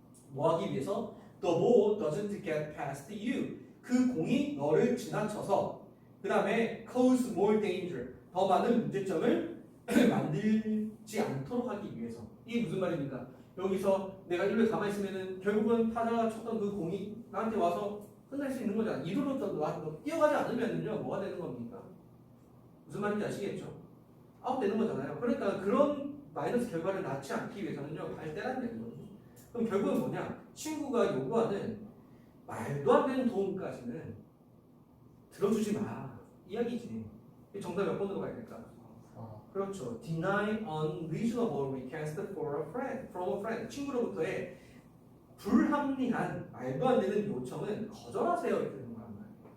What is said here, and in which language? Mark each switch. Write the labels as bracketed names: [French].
[Korean] 뭐 하기 위해서? [English] The ball doesn't get past you. [Korean] 그 공이 너를 지나쳐서 그 다음에 [English] cause more danger. [Korean] 더 많은 문제점을 만들지 않도록 하기 위해서. 이게 무슨 말입니까? 여기서 내가 1루에 가만히 있으면은 결국은 타자가 쳤던 그 공이 나한테 와서 끝날 수 있는 거잖아. 이루로 뛰어가지 않으면요 뭐가 되는 겁니까? 무슨 말인지 아시겠죠? 아웃되는 거잖아요. 그러니까 그런 마이너스 결과를 낳지 않기 위해서는요 발대라는 얘기거든요. 그럼 결국은 뭐냐? 친구가 요구하는 말도 안 되는 도움까지는 들어주지 마 이야기지. 정답 몇 번으로 가야 될까? 그렇죠. [English] Deny unreasonable request for a friend, from a friend. [Korean] 친구로부터의 불합리한 말도 안 되는 요청은 거절하세요 이렇게 되는 거란 말이에요.